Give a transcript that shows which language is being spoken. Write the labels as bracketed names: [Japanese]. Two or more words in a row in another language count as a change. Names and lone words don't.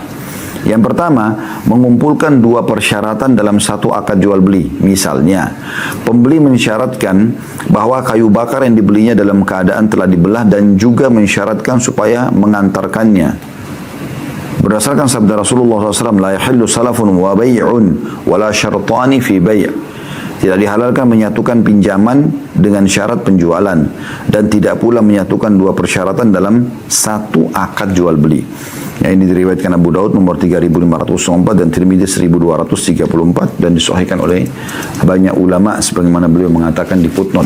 [Indonesian] Yang pertama, mengumpulkan dua persyaratan dalam satu akad jual beli. Misalnya, pembeli mensyaratkan bahwa kayu bakar yang dibelinya dalam keadaan telah dibelah dan juga mensyaratkan supaya mengantarkannya. Berdasarkan sabda Rasulullah SAW, [Arabic] لا يحل سلف وبيع ولا شرطان في بيع'. [Indonesian] Tidak dihalalkan menyatukan pinjaman dengan syarat penjualan dan tidak pula menyatukan dua persyaratan dalam satu akad jual beli. Yang ini diriwayatkan Abu Daud nomor 3504 dan Tirmidzi 1234 dan disahihkan oleh banyak ulama sebagaimana beliau mengatakan di footnote.